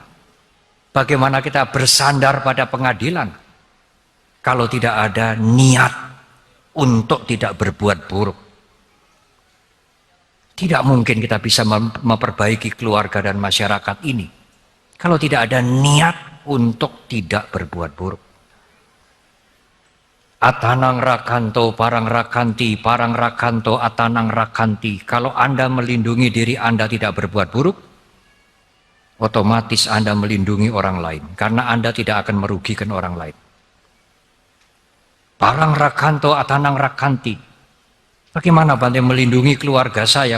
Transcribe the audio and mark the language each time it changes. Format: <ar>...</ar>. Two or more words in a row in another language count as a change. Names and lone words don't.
<id>Bagaimana kita bersandar pada pengadilan kalau tidak ada niat untuk tidak berbuat buruk? Tidak mungkin kita bisa memperbaiki keluarga dan masyarakat ini kalau tidak ada niat untuk tidak berbuat buruk.</id> <pi>Atanang rakanto parang rakanto atanang rakanti.</pi> <id>Kalau Anda melindungi diri Anda tidak berbuat buruk, otomatis Anda melindungi orang lain, karena Anda tidak akan merugikan orang lain.</id> <pi>Parang rakanto atanang rakanti.</pi> <id>Bagaimana Bante melindungi keluarga saya?</id>